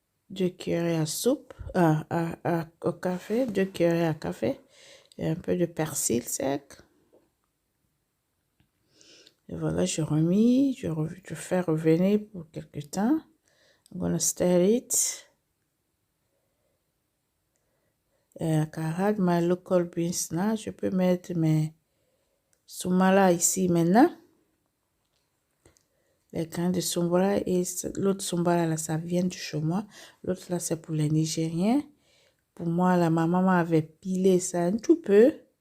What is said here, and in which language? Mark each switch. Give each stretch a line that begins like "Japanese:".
French: 2 cuillerées à soupe, au café, 2 cuillerées à café. Et un peu de persil sec. Et voilà, je fais revenir pour quelques temps.
English: I'm gonna stir it. I can add my local beans now.
French: Je peux mettre mes soumala ici maintenant. Les grains de soumala et l'autre soumala là, ça vient du chez moi. L'autre là, c'est pour les Nigériens. Pour moi, la maman m'avait pilé ça un tout peu.